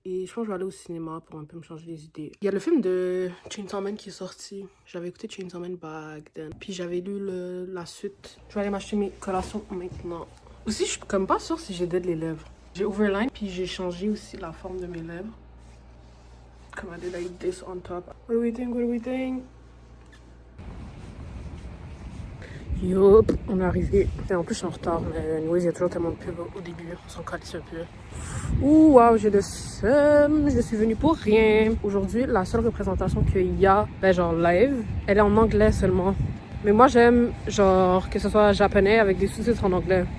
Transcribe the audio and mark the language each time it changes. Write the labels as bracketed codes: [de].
[fr] Et je pense que je vais aller au cinéma pour un peu me changer les idées. Il y a le film de Chainsaw Man qui est sorti. J'avais écouté Chainsaw Man [en] back then. [fr] Puis j'avais lu la suite. Je vais aller m'acheter mes collations maintenant. Aussi, je suis comme pas sûre si j'ai [en] dead [fr] les lèvres. J'ai [en] overline, [fr] puis j'ai changé aussi la forme de mes lèvres. Comme [en] I did like this on top. What do we think? What do we think? [fr] Yup, on est arrivé. Et en plus, je suis en retard, mais [en] anyways, [fr] il y a toujours tellement de pubs au début. On s'en calisse un peu. Ouh, waouh, j'ai le seum. Je suis venue pour rien. Aujourd'hui, la seule représentation qu'il y a, ben genre live, elle est en anglais seulement. Mais moi, j'aime, genre, que ce soit japonais avec des sous-titres en anglais.